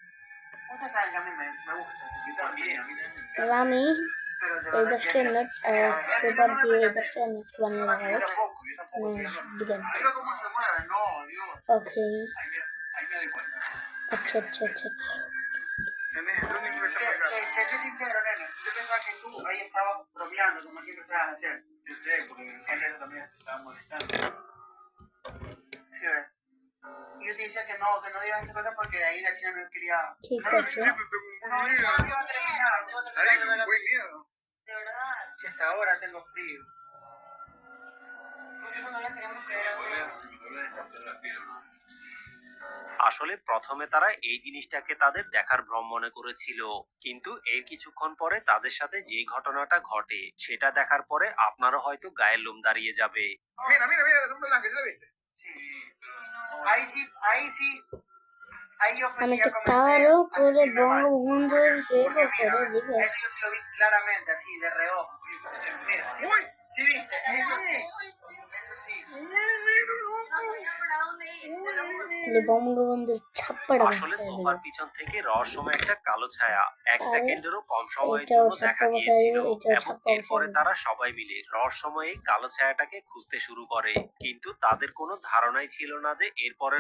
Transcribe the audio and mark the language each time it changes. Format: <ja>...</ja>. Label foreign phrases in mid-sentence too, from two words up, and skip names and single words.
<bn>আমি এই 10টা</bn> <en>note paper</en> <bn>দিয়ে এই 10টা নোট বানিয়ে দেখাবো। ওকে, আচ্ছা আচ্ছা আচ্ছা আচ্ছা।</bn> <es>Nene, es lo único que se apaga. Que soy sincero, nene. Yo pensaba que tú ahí estabas bromeando, como siempre sabes hacer. Yo sé, porque en el mensaje eso también te estaba molestando. Sí, ¿ves? Y yo te decía que no digas esas cosas porque de ahí la china no quería... ¿Qué no, coche? no, iba a terminar. Ay, muy miedo. De verdad. Si hasta ahora tengo frío. Porque no la queremos creer a uno.</es> <bn>আসলে প্রথমে তারা এই জিনিসটাকে তাদের দেখার ভ্রম মনে করেছিল, কিন্তু এর কিছুক্ষণ পরে তাদের সাথে যে ঘটনাটা ঘটে সেটা দেখার পরে আপনারও হয়তো গায়ের লোম দাঁড়িয়ে যাবে।</bn> <es>Mira, mira, mira, es un blanco, ¿sí lo viste? Sí. Ahí sí. Ahí yo fui</es> <bn>আমি</bn> <es>ya</es> <bn>তো</bn> <es>comencé</es> <bn>তারও</bn> <es>a</es> <bn>করে</bn> <es>sentirme mal.</es> <bn>বঙ্গবন্ধুর সেবা</bn> <es>Porque</es> <bn>করে</bn> <es>mira,</es> <bn>দিবে।</bn> <es>eso yo sí lo vi claramente, así, de reojo. Mira, sí, sí viste, eso sí. Eso sí.</es> <bn>বঙ্গবন্ধুর ছাপ্পাটা আসলে সোফার পিছন থেকে রহস্যময় একটা কালো ছায়া এক আর সেকেন্ডেরও কম সময়ের এটাও জন্য দেখা ছাপ্পা গিয়েছিল, বসাইব, এটাও এবং ছাপ্পা এরপরে বসাইব। তারা সবাই মিলে রহস্যময় এই কালো ছায়াটাকে খুঁজতে শুরু করে, কিন্তু তাদের কোনো ধারণাই ছিল না যে এরপরের</bn>